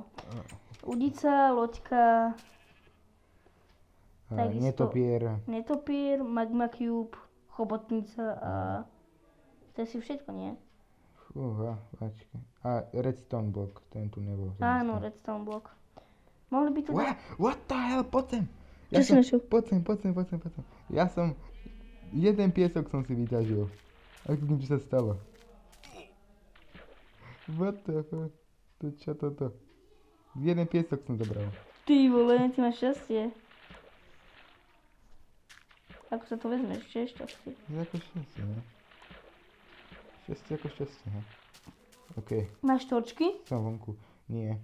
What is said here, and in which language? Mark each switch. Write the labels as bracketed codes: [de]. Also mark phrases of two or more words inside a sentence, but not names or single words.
[sk] Udica, loďka, takisto netopier, [en] magma cube, [sk] chobotnica a... To je si všetko, nie? Fúha, počkaj. A [en] redstone block, [sk] ten tu nebol. Áno, [en] redstone block. [sk] Mohli by tu... [en] What the hell, [sk] poď sem. Čo si našiel? Poď sem. Ja som... Jeden piesok som si vyťažil. Ako kým čo sa stalo. [en] What the fuck? [sk] To čo toto? Jeden piesok som zobral. Ty vole, ty máš šťastie. Ako sa to vezmeš, čo je šťastie? Je ako šťastie, ne? Šťastie ako šťastie, ne? OK. Máš torčky? Som vonku. Nie.